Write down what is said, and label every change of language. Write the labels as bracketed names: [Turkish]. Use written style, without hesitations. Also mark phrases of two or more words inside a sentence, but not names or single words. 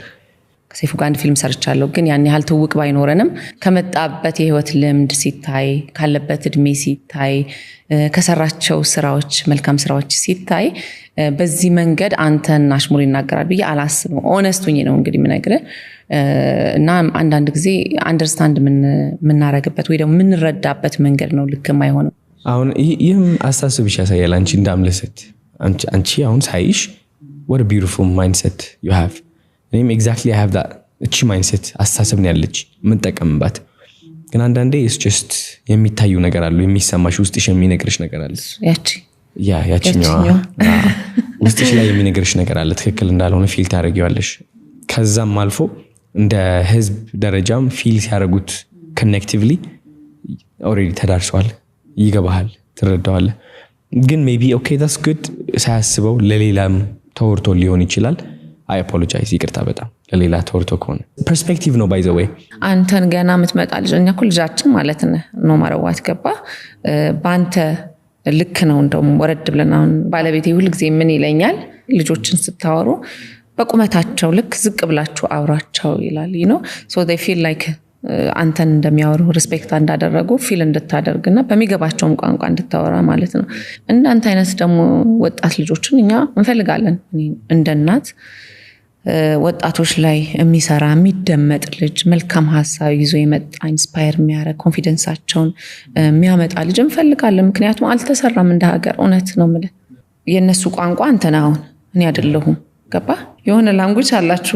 [Amharic] ከሰይፉ ጋር አንድ ፊልም ሰርቻለሁ ግን ያን ያህል ትውቅ ባይኖረንም ከመጣበት የህይወት ልምድ ሲታይ ካለበት እድሜ ሲታይ ከሰራቸው ስራዎች መልካም ስራዎች ሲታይ በዚህ መንገድ አንተን አሽሙር ይናገራል ብዬ አላስብም ኦነስቱኝ ነው እንግዲህ ምነግርህ እና አንዳንድ ጊዜ አንደርስታንድ ምናረግበት ወይ ደግሞ ምንረዳበት መንገድ ነው ልክም አይሆንም አሁን ይህም አስተሳሰብሽ ያሳያል አንቺ እንዳምለሰት አንቺ አሁን ሳይሽ [English] what a beautiful mindset you have [Amharic] እኔም [English] exactly I have that [Amharic] እቺ mindset አስተሳሰብ ነው ያለች ምን ተቀምባት ግን አንዳንዴ [English] it's just [Amharic] የሚታዩ ነገር አሉ የሚሰማሽ ውስጥሽ የሚነግርሽ ነገር አለ ያቺኛው ውስጥሽ ላይ የሚነግርሽ ነገር አለ ትክክል እንዳልሆነ ፊል ታደርጊዋለሽ ከዛም አልፎ እንደ ህዝብ ደረጃም ፊል ሲያደርጉት [English] collectively already [Amharic] ተዳርሷል ይገባሃል ትረዳዋለህ ግን [English] maybe okay that's good [Amharic] ሳያስበው ለሌላም ተወርቶ ሊሆን ይችላል [English] I apologize [Amharic] ይቅርታ በጣም ለሌላ ተወርቶ ከሆነ ፐርስፔክቲቭ ነው [English] by the way [Amharic] አንተን ገና የምትመጣ ልጅኛ እኮ ልጃችን ማለት ነው ማረዋት ገባ ባንተ ልክ ነው እንደውም ወረድ ብለን አሁን ባለቤቴ ሁሉ ጊዜ ምን ይለኛል ልጆችን ስታወሩ በቁመታቸው ልክ ዝቅ ብላችሁ አውራቸው ይላል [English] you know so they feel like [Amharic] አንተን እንደሚያወሩ ሪስፔክት እንዳደረጉ ፊል እንድታደርግና በሚገባቸውም ቋንቋ እንድታወራ ማለት ነው እንዳንተ አይነት ደግሞ ወጣት ልጆችን እኛ እንፈልጋለን እንደ እናት ወጣቶች ላይ የሚሰራ የሚደመጥ ልጅ መልካም ሐሳብ ይዞ የመጣ ኢንስፓየር የሚያደርግ ኮንፊደንሳቸውን የሚያመጣ ልጅ እንፈልጋለን ምክንያቱም አልተሰራም እንደ ሀገር እውነት ነው ማለት የነሱ ቋንቋ አንተና አሁን እኔ አይደለሁም ገባ የሆነ ላንጉዌጅ አላችሁ